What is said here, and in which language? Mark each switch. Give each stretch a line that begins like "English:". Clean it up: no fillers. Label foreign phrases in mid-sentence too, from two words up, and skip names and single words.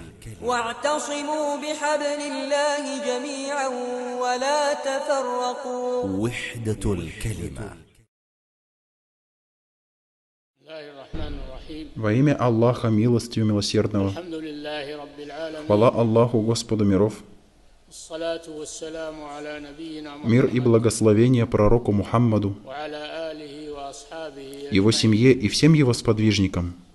Arabic: واعتصموا بحبل الله جميعا ولا تفرقوا. وحدة الكلمة.
Russian: Во имя Аллаха, милостью милосердного. Хвала Аллаху, Господу миров. Мир и благословение пророку Мухаммаду, его семье и всем его сподвижникам.